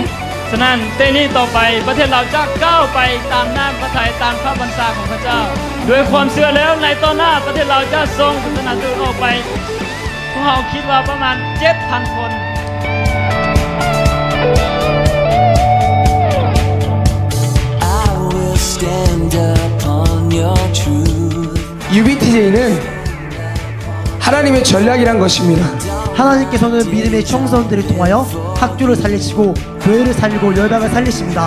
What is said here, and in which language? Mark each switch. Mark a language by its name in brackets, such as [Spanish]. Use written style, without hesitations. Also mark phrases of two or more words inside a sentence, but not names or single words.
[Thai] ฉะนั้นเต้นนี้ต่อไปประเทศเราจะก้าวไปตามน้ำพระทัยตามพระบัญชาของพระเจ้าด้วยความเชื่อแล้วในต่อหน้าประเทศเราจะส่งศาสนาทูตออกไปพวกเราคิดว่าประมาณ 7,000 คน [Korean] UBTJ는 하나님의 전략이란 것입니다. 하나님께서는 믿음의 청소년들을 통하여 학교를 살리시고 교회를 살리고 열방을 살리십니다.